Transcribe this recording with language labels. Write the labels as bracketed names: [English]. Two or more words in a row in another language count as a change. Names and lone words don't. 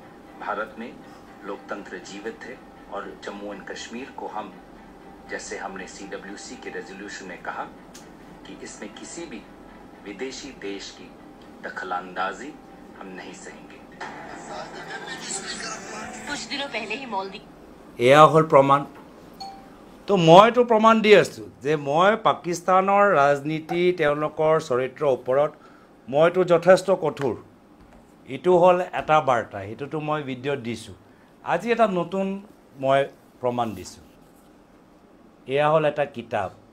[Hindi] भारत में लोकतंत्र जीवित है और जम्मू एंड कश्मीर को हम जैसे हमने CWC के रेजोल्यूशन में कहा कि इसमें किसी भी विदेशी देश की दखलंदाजी हम नहीं सहेंगे। कुछ दिनों पहले ही मॉलदीव [Assamese] এয়া হ'ল প্ৰমাণ তো মইতো প্ৰমাণ দি আছোঁ যে মই পাকিস্তানৰ ৰাজনীতি তেওঁলোকৰ চৰিত্ৰৰ ওপৰত মইতো যথেষ্ট কঠোৰ এইটো হ'ল এটা বাৰ্তা সেইটোতো মই ভিডিঅ'ত দিছোঁ আজি এটা নতুন মই প্ৰমাণ দিছোঁ এয়া হ'ল এটা কিতাপ